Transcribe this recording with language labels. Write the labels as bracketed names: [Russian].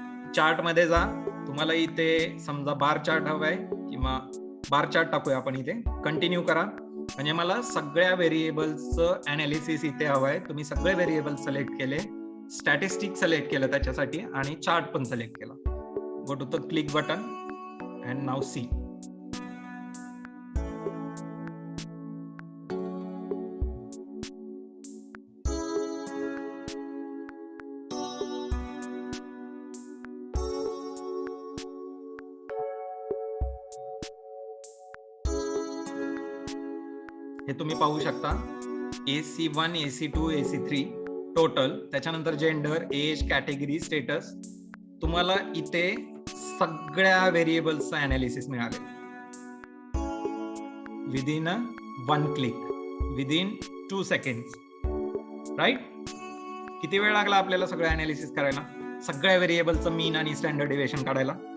[Marathi] Chart मध्ये जा, तुम्हाला इथे समजा बार चार्ट हवाय किंवा बार चार्ट टाकूया आपण इथे, कंटिन्यू करा. म्हणजे मला सगळ्या व्हेरिएबल्सचं अनालिसिस इथे हवंय. तुम्ही सगळे व्हेरिएबल सिलेक्ट केले, स्टॅटिस्टिक सिलेक्ट केलं त्याच्यासाठी आणि चार्ट पण सिलेक्ट केला. [English] Go to the click button and now see. [Marathi] हे तुम्ही पाहू शकता, AC1, AC2, AC3 टोटल, त्याच्यानंतर जेंडर, एज, कॅटेगरी, स्टेटस. तुम्हाला इथे सगळ्या व्हेरिएबल्सचं अनालिसिस मिळाले [English] Within 1 click, within 2 seconds, right. [Marathi] किती वेळ लागला आपल्याला सगळं अनालिसिस करायला, सगळ्या व्हेरिएबलचं मीन आणि स्टँडर्ड डेव्हिएशन काढायला?